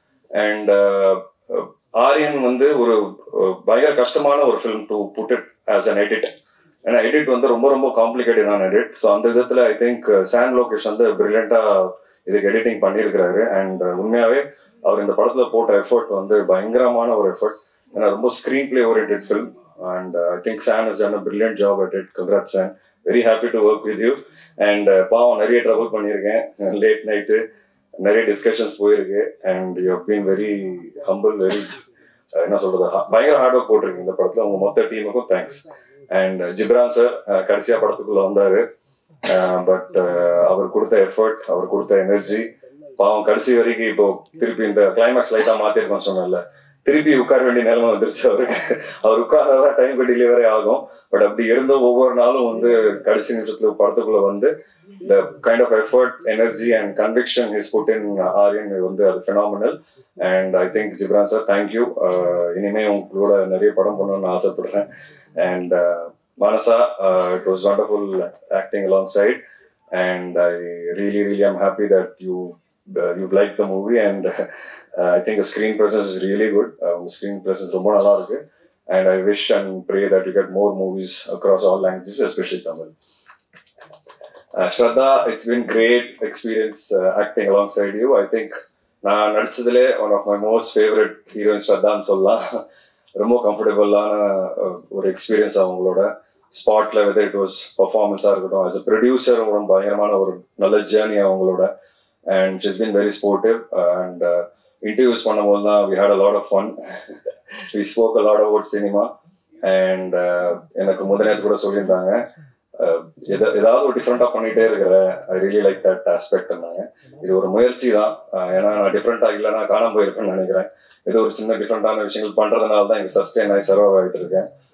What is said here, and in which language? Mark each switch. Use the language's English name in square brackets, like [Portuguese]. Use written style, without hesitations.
[Tamil] And Aryan வந்து ஒரு பயங்கர கஷ்டமான ஒரு film to put it as an edit. ஏன்னா எடிட் வந்து ரொம்ப ரொம்ப காம்ப்ளிகேட்டடான எடிட். ஸோ அந்த விதத்துல ஐ திங்க் சான் லோகேஷ் வந்து பிரில்லியண்டா இதுக்கு எடிட்டிங் பண்ணியிருக்கிறாரு. அண்ட் உண்மையாவே அவர் இந்த படத்துல போட்ட எஃபர்ட் வந்து பயங்கரமான ஒரு எஃபர்ட். ஏன்னா ரொம்ப screen play oriented film. [English] And I think San has done a brilliant job at it. Congrats, San. Very happy to work with you. [Tamil] And பாவம் நிறைய ட்ரபிள் பண்ணியிருக்கேன், லேட் நைட்டு நிறைய டிஸ்கஷன்ஸ் போயிருக்கு. And you have been very humble, very என்ன சொல்றது, பயங்கர hard work போட்டிருக்கீங்க இந்த படத்துல. உங்க மொத்த டீமுக்கும் தேங்க்ஸ். அண்ட் ஜிப்ரான் சார் கடைசியா படத்துக்குள்ள வந்தாரு. பட் அவர் கொடுத்த எஃபர்ட், அவர் கொடுத்த எனர்ஜி, பாவம் கடைசி வரைக்கும் இப்போ திருப்பி இந்த கிளைமேக்ஸ் லைட்டா மாத்திருக்கோம்னு சொன்னல, திருப்பி உட்கார வேண்டிய நிலைமை வந்துருச்சு அவருக்கு. அவர் உட்கார்ந்தாதான் டைம் டெலிவரி ஆகும். பட் அப்படி இருந்த ஒவ்வொரு நாளும் வந்து கடைசி நிமிஷத்துல படத்துக்குள்ள வந்து the kind of effort, energy and conviction he's put in Aryan வந்து அது phenomenal. [English] And I think Jibran sir, thank you. [Tamil] இனிமே உங்களோட நிறைய படம் பண்ணணும்னு ஆசைப்படுறேன். [English] And Manasa, it was wonderful acting alongside. And I really am happy that you liked the movie. And I think the screen presence is really good. [Tamil] Screen presence ரொம்ப நல்லா இருக்கு. [English] And I wish and pray that you get more movies across all languages, especially Tamil. Shraddha, it's been great experience acting alongside you. I think நான் நடிச்சதுலே one of my most favorite heroines Shraddhaன்னு சொல்லலாம். [Tamil] ரொம்ப கம்ஃபர்டபுளான ஒரு experience அவங்களோட ஸ்பாட்ல, whether it was பர்ஃபார்மன்ஸா இருக்கட்டும், as a producer பயங்கரமான ஒரு நல்ல ஜேர்னி அவங்களோட. [English] And she's been very sportive. And interviews பண்ணும்போது தான் we had a lot of fun. We spoke a lot about cinema. [Tamil] And எனக்கு முதனேத்து கூட சொல்லியிருந்தாங்க, ஏதாவது ஒரு டிஃப்ரெண்டா பண்ணிட்டே இருக்கிற, I really like that aspect. இது ஒரு முயற்சி தான். ஏன்னா நான் டிஃப்ரெண்டா இல்லைன்னா காணாம போயிருப்பேன்னு நினைக்கிறேன். ஏதோ ஒரு சின்ன டிஃப்ரெண்டான விஷயங்கள் பண்றதுனால தான் இங்க சஸ்டெயின் ஆகி சர்வ் ஆகிட்டு இருக்கேன்.